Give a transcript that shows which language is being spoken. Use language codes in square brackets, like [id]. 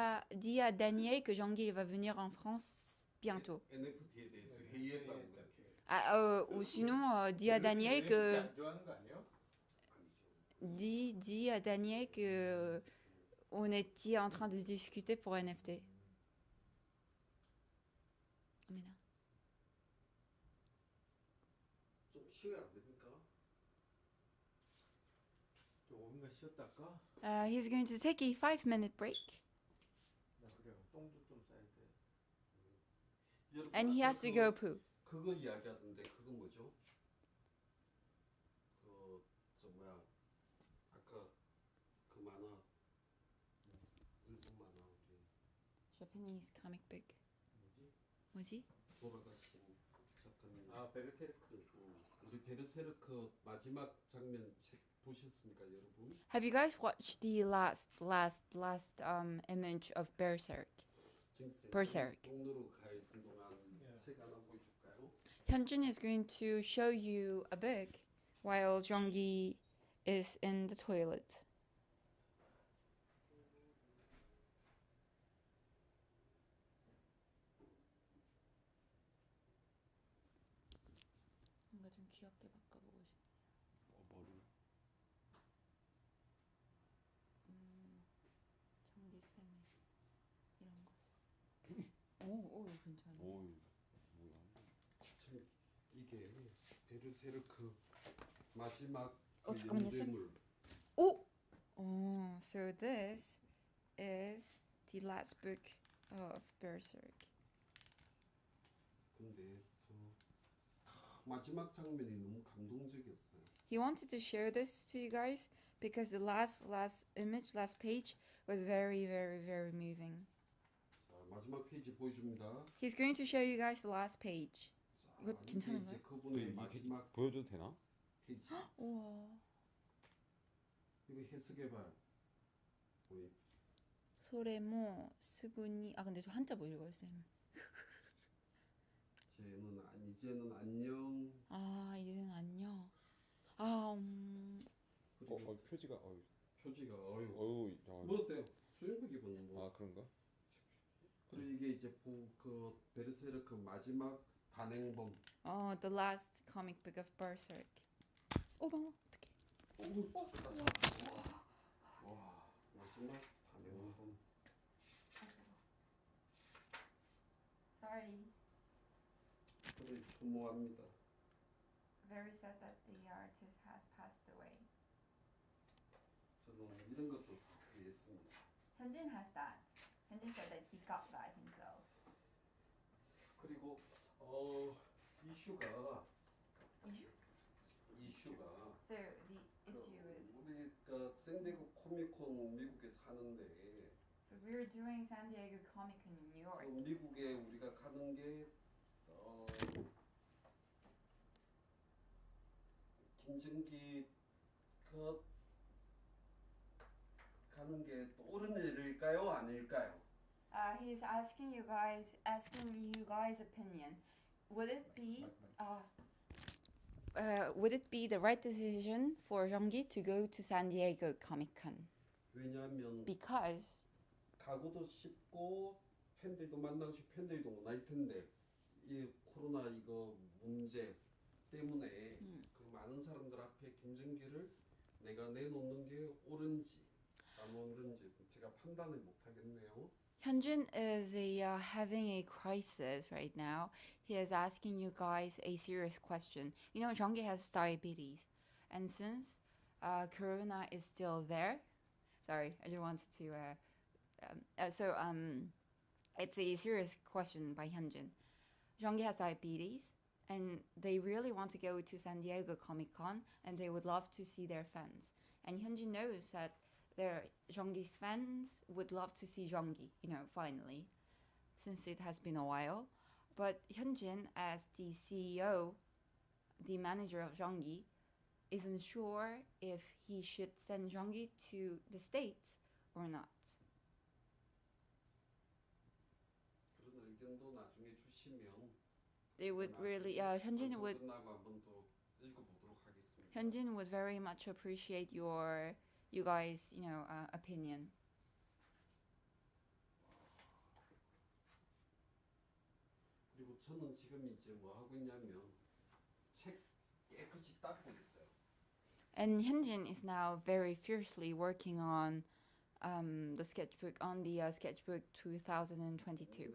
[fr] Dis à Daniel que Jeonggi va venir en France bientôt. [ko] NFT에 대해서 회의했다고 그렇게. [fr] Ou sinon, dis à Daniel que [ko] 안 좋아하는 거 아니에요? 아니죠. [fr] dis à Daniel que on était en train de discuter pour NFT. [ko] 좀 쉬어야 안 됩니까? 5분간 쉬었다 할까? [en] He's going to take a 5-minute break. [ko] 나 그래. 똥도 좀 싸야 돼. 여러분, [en] And he [ko] 아까 [en] has to go poo. [ko] 그거 이야기하던데 그거 뭐죠? 저 뭐야 아까 그 만화 일본 만화 우리 [en] Japanese comic book. [ko] 뭐지? 뭐지? 돌아가신 작가님. 아 베르세르크. 우리 베르세르크 마지막 장면 책 보셨습니까, 여러분? [en] Have you guys watched the last image of Berserk? Berserk. [ko] 동로로 갈 동안 예. 책 하나 보여줄까요? [en] Hyunjin is going to show you a book while Jonggi is in the toilet. [ko] 뭔가 좀 귀엽게 바꿔보고 싶네요. 머리. 정기 쌤이 이런 거죠. 오, 괜찮아. 오, 뭐야? 참 이게 베르세르크 마지막 잠깐만요, 쌤. 연재물. 오! [en] So this is the last book of Berserk. [ko] 근데 저 마지막 장면이 너무 감동적이었어요. [en] He wanted to show this to you guys because the last image, last page was very, very, very moving. [ko] 자, 마지막 페이지 보여줍니다. [en] He's going to show you guys the last page. [ko] 자, 이거 이게 괜찮은가요? 이제 그분의 이게 마지막 보여줘도 되나? 페이지. 우와. 이거 해석해봐요. 우리 [ja] 소레모 스구니. [ko] 근데 저 한자 못 읽어요, 쌤. 이제는 안녕. 이제는 안녕. 그리고 표지가 표지가 야. 뭐 어때요? 수영복 입은 뭐. 아 그런가? 그리고 이게 이제 그 베르세르크 마지막 단행본. [en] The last comic book of Berserk. [ko] 어머, 어떡해. 와, 마지막 단행본. [en] Sorry. [ko] 그래 추모합니다. [en] Very sad that the artist has passed away. [ko] 저는 이런 것도 했습니다. [en] Hyunjin has that. Hyunjin said that he got that himself. [ko] 그리고 이슈가 [en] So the issue is. [ko] 우리가 샌디에고 코미콘 미국에 사는데 [en] So we're doing San Diego Comic Con in New York. [ko] 미국에 우리가 가는 게 김정기가 가는 게 또 옳은 일일까요, 아닐까요? [en] He's asking you guys' opinion. Would it be the right decision for Jeonggi to go to San Diego Comic Con? [ko] 왜냐하면 [en] Because [ko] 가고도 쉽고 팬들도 만나고 싶고 팬들도 원할 텐데 이 코로나 이거 문제 때문에 그 많은 사람들 앞에 김정기를 내가 내놓는 게 옳은지 안 옳은지 제가 판단을 못 하겠네요. [en] Hyunjin is having a crisis right now. He is asking you guys a serious question. You know, Jeonggi has diabetes, and since Corona is still there, sorry, I just wanted to. It's a serious question by Hyunjin. Jeonggi has diabetes, and they really want to go to San Diego Comic Con, and they would love to see their fans. And Hyunjin knows that Jeonggi's fans would love to see Jeonggi, finally, since it has been a while. But Hyunjin, as the CEO, the manager of Jeonggi, isn't sure if he should send Jeonggi to the States or not. [ko] 그런 의견도 나중에 주시면 [en] They would really, Hyunjin would [ko] 끝나고 한번 또 읽어보도록 하겠습니다. [en] Hyunjin would very much appreciate you guys, opinion. [ko] 그리고 저는 지금 이제 뭐 하고 있냐면 책 깨끗이 닦고 있어요. [en] And Hyunjin is now very fiercely working on the sketchbook 2022.